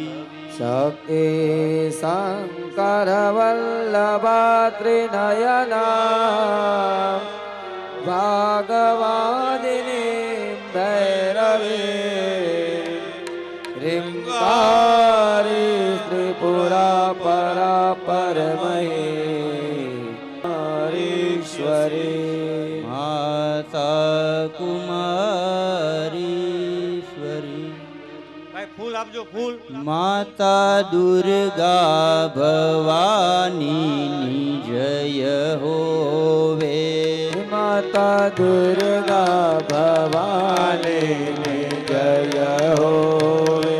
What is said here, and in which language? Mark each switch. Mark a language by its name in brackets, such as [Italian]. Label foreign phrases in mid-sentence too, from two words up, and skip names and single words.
[Sanskrit] शक्ति शंकर वल्लभा त्रिनयना भागवादिनी भैरवी ह्रींकारि त्रिपुरा परा परमहेश्वरी माता कुमारीश्वरी [Gujarati] ફૂલ આપજો ફૂલ [Hindi] माता दुर्गा भवानी जय होवे माता दुर्गा भवानी जय होवे